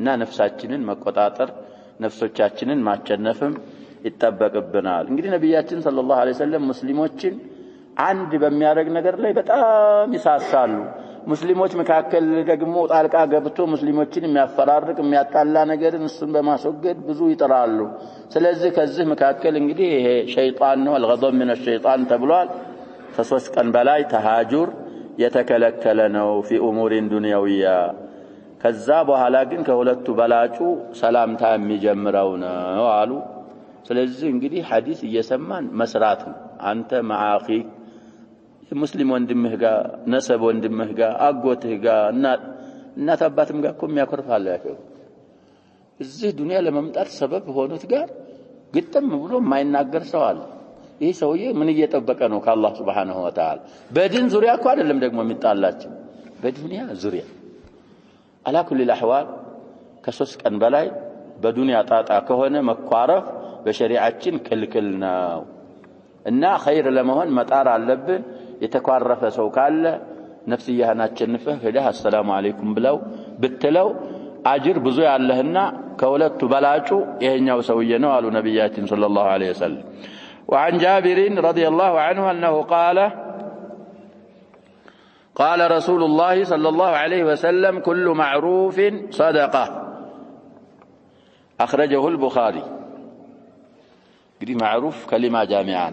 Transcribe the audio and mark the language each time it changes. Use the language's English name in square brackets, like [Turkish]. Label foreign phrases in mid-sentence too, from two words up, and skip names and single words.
[Amharic] ነፍሳችንን መቆጣጠር ነፍሶቻችንን ማቸነፍም ይተበቀብናል እንግዲህ ነብያችን [Arabic] صلى الله عليه وسلم [Amharic] ሙስሊሞችን አንድ በሚያረግ ነገር ላይ በጣም ይሳሳሉ ሙስሊሞች መካከል ደግሞ ጣልቃ ገብቶ ሙስሊሞችን የሚያፈራርቅ የሚያጣላ ነገርን እሱን በማስወገድ ብዙ ይጥራሉ ስለዚህ ከዚህ መካከል እንግዲህ ይሄ ሸይጣን ነው [Arabic] الغضب من الشيطان [Amharic] ተብሏል ከ3 ቀን በላይ ተሃጁር የተከለከለ ነው [Arabic] في امور دنيويه [Amharic] ከዛ በኋላ ግን ከሁለቱ በላጩ ሰላምታ የሚጀምረው ነው አሉ ስለዚህ እንግዲህ ሐዲስ እየሰማን መስራት አንተ ማአኺ ሙስሊም ወንድምህ ጋር ነሰብ ወንድምህ ጋር አጎትህ ጋር እናት አባትም ጋር እኮ የሚያኮርፋል ያለው እዚህ ዱንያ ለመምጣት ሰበብ ሆኖት ጋር ግጥም ብሎ የማይናገር ሰው አለ ይህ ሰውዬ ምን እየጠበቀ ነው ከአላህ [Arabic] سبحانه وتعالى [Amharic] በዲን ዙሪያ እኮ አይደለም ደግሞ የሚጣላቸው በዱንያ ዙሪያ [Arabic] على كل [Amharic] الاحوال ከ3 ቀን በላይ በዱንያ ጣጣ ከሆነ መኳረፍ በሸሪዓችን ክልክል ነው እና ኸይር ለመሆን መጣር አለብን የተኳረፈ ሰው ካለ ነፍስያህን አቸንፈህ ሄደህ [Arabic] السلام عليكم [Amharic] ብለው ብትለው አጅር ብዙ ያለህና ከሁለቱ በላጩ ይሄኛው ሰውዬ ነው አሉ ነብያችን [Arabic] صلى الله عليه وسلم። وعن جابر رضي الله عنه أنه قال رسول الله صلى الله عليه وسلم كل معروف صدقة أخرجه البخاري. قد معروف كلمة جامعة.